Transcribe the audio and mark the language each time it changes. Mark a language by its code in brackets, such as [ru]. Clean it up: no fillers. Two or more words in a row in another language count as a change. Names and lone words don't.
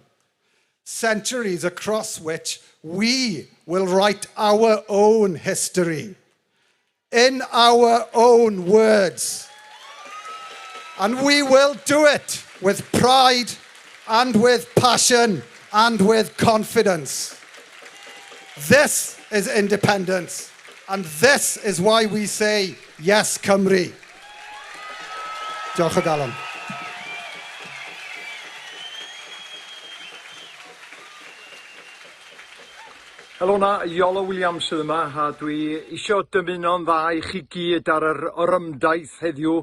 [en] Centuries across which we will write our own history in our own words. And we will do it with pride and with passion and with confidence. This is independence. And this is why we say, Yes, Cymru. [cy] Diolch o galon. Helo na, Iolo Williams sydd yma, a dwi isio dymuno'n dda I chi gyd ar yr orymdaith heddiw.